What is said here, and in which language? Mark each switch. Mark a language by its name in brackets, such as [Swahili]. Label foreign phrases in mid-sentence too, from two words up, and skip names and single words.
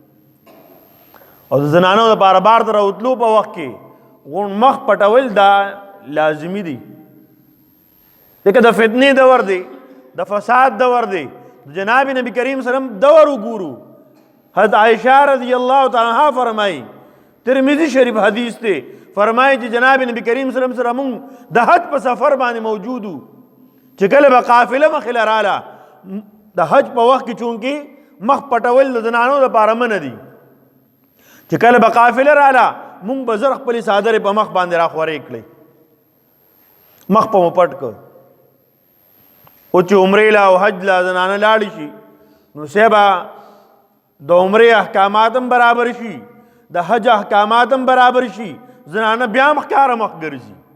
[Pashto] او د زنانو دپاره بار ته راوتلو په وخت کې غوړ مخ پټول دا لازمي دي ځکه د فتنې دور دی د فساد دور دی جناب نبی کریم [Arabic] صلی اللہ علیہ وسلم [Pashto] دور وګورو حضرت عائشہ [Arabic] رضی اللہ تعالی عنہا [Pashto] فرمائی ترمذی شریف حدیث تے فرمائی چې جناب نبی کریم [Arabic] صلی اللہ علیہ وسلم [Pashto] د حج په سفر باندې موجود چې کله به قافله مخې له راله د حج په وخت کې چونکې مخ پټول د زنانو دپاره منع دي چې کله به قافله راله مونږ به زر خپلې څادرې په مخ باندې راخورې کړې مخ په مو پټ کړ او چې عمرې لا او حج لا زنانه لاړې شي نو سیبا د عمرې احکامات هم برابر شي د حج احکامات هم برابر شي زنانه بیا مخکاره مخ ګرځي